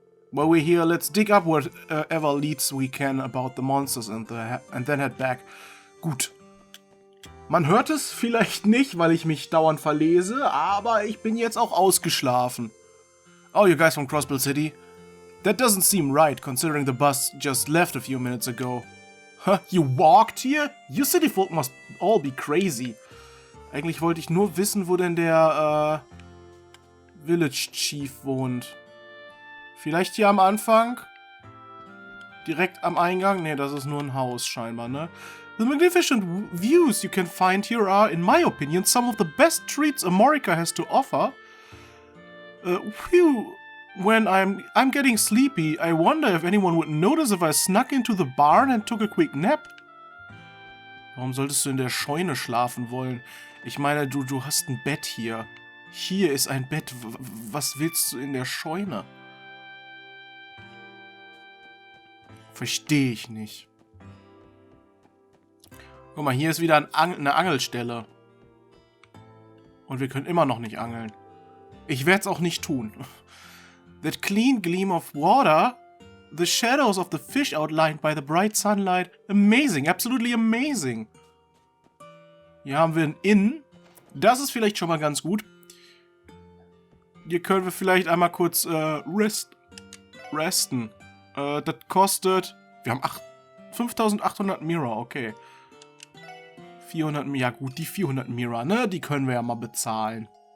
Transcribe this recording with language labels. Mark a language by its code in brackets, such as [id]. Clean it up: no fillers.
[en] While we're here, let's dig up whatever leads we can about the monsters and then head back. [de] Gut. Man hört es vielleicht nicht, weil ich mich dauernd verlese, aber ich bin jetzt auch ausgeschlafen. [en] Oh, you guys from Crossbell City? That doesn't seem right, considering the bus just left a few minutes ago. Huh, you walked here? You city folk must all be crazy. [de] Eigentlich wollte ich nur wissen, wo denn der, Village Chief wohnt. Vielleicht hier am Anfang? Direkt am Eingang? Ne, das ist nur ein Haus scheinbar, ne? [en] The magnificent views you can find here are, in my opinion, some of the best treats America has to offer. Phew. When I'm getting sleepy, I wonder if anyone would notice if I snuck into the barn and took a quick nap. [de] Warum solltest du in der Scheune schlafen wollen? Ich meine, du hast ein Bett hier. Hier ist ein Bett. Was willst du in der Scheune? Verstehe ich nicht. Guck mal, hier ist wieder eine Angelstelle. Und wir können immer noch nicht angeln. Ich werde es auch nicht tun. [en] That clean gleam of water, the shadows of the fish outlined by the bright sunlight. Amazing, absolutely amazing. [de] Hier haben wir ein Inn. Das ist vielleicht schon mal ganz gut. Hier können wir vielleicht einmal kurz resten. Das kostet... Wir haben 5800 Mira, okay. 400, ja gut, die 400 Mira, ne? Die können wir ja mal bezahlen.